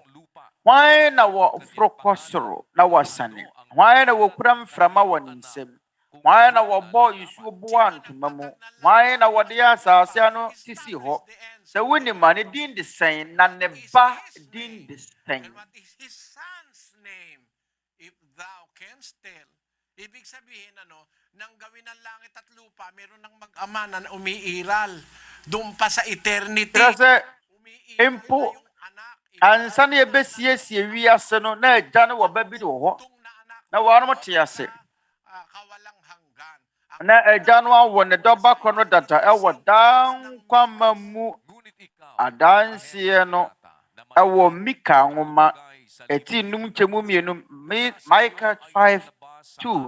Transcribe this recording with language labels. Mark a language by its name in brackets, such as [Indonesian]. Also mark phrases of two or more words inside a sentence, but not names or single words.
[Akan] Hwan na wɔforo kɔ soro na wɔsane? Hwan na wɔkura mframa wɔ ne nsam? Hwan na wɔbɔ nsuo boa ntoma mu? Hwan na wɔde asase ano sisi hɔ? Sɛ wonim a ne din de sɛn na ne ba din de sɛn? [Filipino] Ibig sabihin nang gawin ng langit at lupa, meron ng mag-ama na umiiral doon pa sa eternity. [Akan] Kasi impo ansa na yɛbɛsiesie wiase no na agya no wɔ ba bi wɔ hɔ na wɔnom te ase. Na agya no awɔ ne dɔba kɔ no dada ɛwɔ dankwama mu. Adanseɛ no ɛwɔ Mika nwoma eti num nkyɛmu mmienu Micah 5:2.